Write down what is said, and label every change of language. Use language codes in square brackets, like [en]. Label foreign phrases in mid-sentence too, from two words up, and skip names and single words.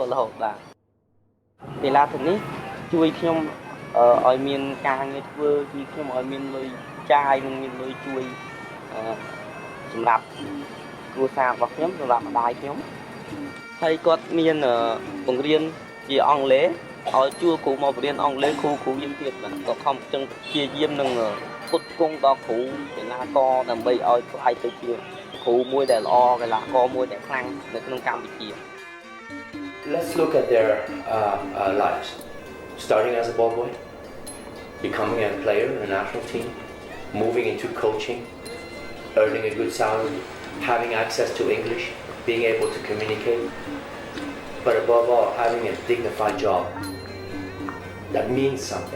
[km] ករហូតបាទកីឡាធីនីសជួយខ្ញុំឲ្យមានការងារធ្វើជួយខ្ញុំឲ្យមានលុយចាយនិងមានលុយជួយសម្រាប់គ្រួសាររបស់ខ្ញុំសម្រាប់ម្ដាយខ្ញុំហើយគាត់មានបង្រៀនជាអង់គ្លេសឲ្យជួគ្រូមកបង្រៀនអង់គ្លេសគ្រូយើងទៀតបាទក៏ខំចឹងព្យាយាមនឹងផ្គត់ផ្គង់ដល់គ្រូកីឡាករដើម្បីឲ្យខ្លាយទៅជាគ្រូមួយដែលល្អកីឡាករមួយដែលខ្លាំងនៅក្នុងកម្ពុជា [en] Let's look at their lives. Starting as a ball boy, becoming a player in a national team, moving into coaching, earning a good salary, having access to English, being able to communicate, but above all, having a dignified job that means something.